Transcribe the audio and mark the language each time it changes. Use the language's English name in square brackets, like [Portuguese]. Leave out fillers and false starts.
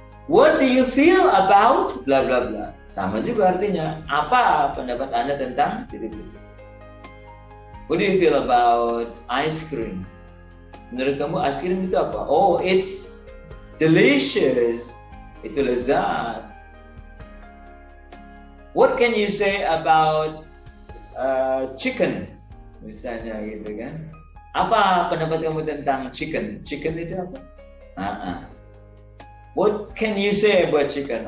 [English] What do you feel about bla bla [Indonesian] bla? Sama juga artinya, apa pendapat Anda tentang titik-titik? [English] What do you feel about ice cream? [Indonesian] Menurut kamu ice cream itu apa? [English] Oh, it's delicious. [Indonesian] Itu lezat. [English] What can you say about chicken? [Indonesian] Misalnya gitu kan. Apa pendapat kamu tentang chicken? Chicken itu apa? [English] What can you say about chicken?